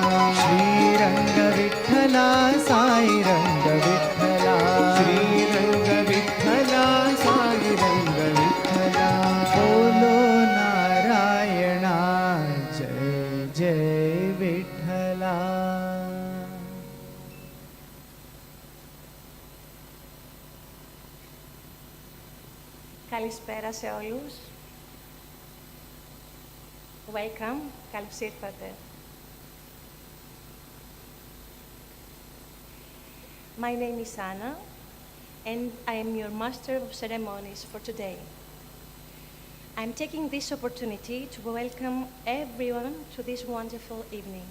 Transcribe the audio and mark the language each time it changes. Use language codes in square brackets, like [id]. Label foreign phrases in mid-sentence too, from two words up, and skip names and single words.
[mr] श्रीरंग विठ्ठला साई रंग विठ्ठला श्रीरंग विठ्ठला साई रंग विठ्ठला बोलो नारायणा जय जय विठ्ठला [el] Καλησπέρα σε όλους. Welcome. Καλώς ήρθατε. [en] My name is Anna, and I am your Master of Ceremonies for today. I'm taking this opportunity to welcome everyone to this wonderful evening.